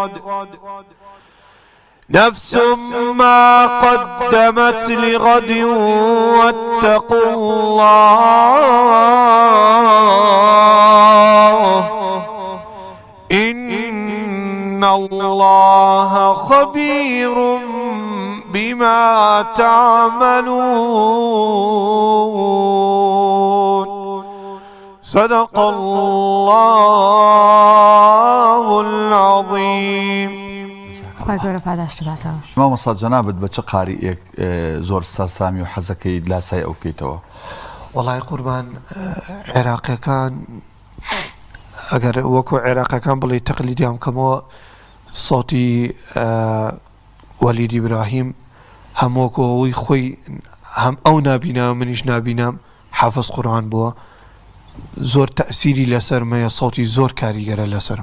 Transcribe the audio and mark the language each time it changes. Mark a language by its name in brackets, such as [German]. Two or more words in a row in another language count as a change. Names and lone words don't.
[Arabic] واتقوا الله إن الله خبير بما تعملون صدق الله الله العظيم. [Central Kurdish] خواهی گەورە پاداشت باتەوە. مامۆستا جەنابەت بە چ قاریئێک زۆر سەرسامی و حەزەکەی لاسای ئەو بکەیتەوە؟ وەڵای قوربان عێراقیەکان ئەگەر وەکو عێراقیەکان بڵێ تەقلیدیان بکەمەوە سەوتی وەلید ئیبراهیم هەمووەکەوەی خۆی هەم ئەو نابینام منیش نابینام حافظ قورآن بووە زۆر تەئسیری لەسەرمەیە سەوتی زۆر کاریگەرە لەسرم.